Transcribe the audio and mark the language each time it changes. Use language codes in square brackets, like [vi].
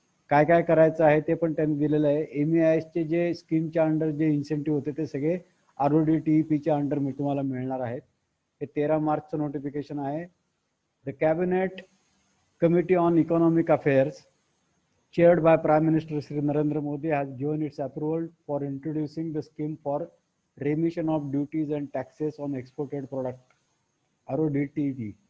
[mr] काय काय करायचं आहे ते पण त्यांनी दिलेलं आहे. MEIS चे जे स्कीमच्या अंडर जे इन्सेंटिव्ह होते ते सगळे RODTEPच्या अंडर मी तुम्हाला मिळणार आहेत. हे 13 मार्चचं नोटिफिकेशन आहे. [en] the cabinet committee on economic affairs chaired by Prime Minister Shri Narendra Modi has given its approval for introducing the scheme for remission of duties and taxes on exported product RODTEP,